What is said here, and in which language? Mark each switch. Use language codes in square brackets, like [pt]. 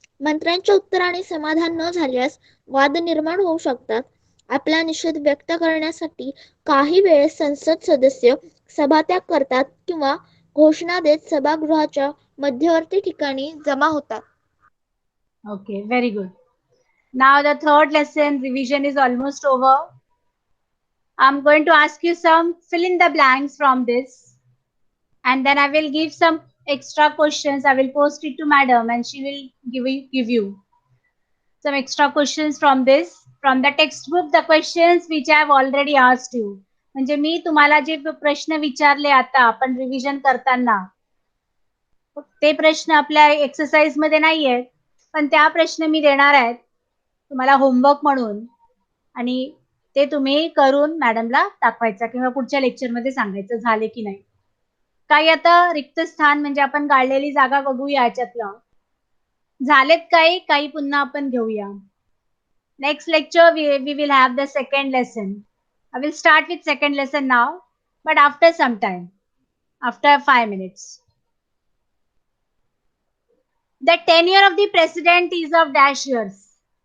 [mr] मंत्र्यांच्या उत्तराने समाधान न झाल्यास वाद निर्माण होऊ शकतात. आपला निषेध व्यक्त करण्यासाठी काही वेळेस संसद सदस्य सभात्याग करतात किंवा घोषणा देत सभागृहाच्या मध्यवर्ती ठिकाणी जमा होतात. [en] Okay, very good. Now the third lesson revision is almost over. I'm going to ask you some fill in the blanks from this, and then I will give some extra questions. I will post it to madam and she will give you some extra questions from this, from the textbook, the questions which I have already asked you. [mr] म्हणजे मी तुम्हाला जे प्रश्न विचारले आता आपण revision करताना ते प्रश्न आपल्या एक्सरसाइज मध्ये नाही आहेत, पण त्या प्रश्न मी देणार आहेत तुम्हाला होमवर्क म्हणून, आणि ते तुम्ही करून मॅडमला दाखवायचा किंवा पुढच्या लेक्चर मध्ये सांगायचं झाले की नाही. काही आता रिक्त स्थान म्हणजे आपण गाळलेली जागा बघूया याच्यातलं. झालेत काही पुन्हा आपण घेऊया. [en] Next lecture we will have the second lesson. I will start with second lesson now, but after some time, after 5 minutes. The tenure of the president is of dash years.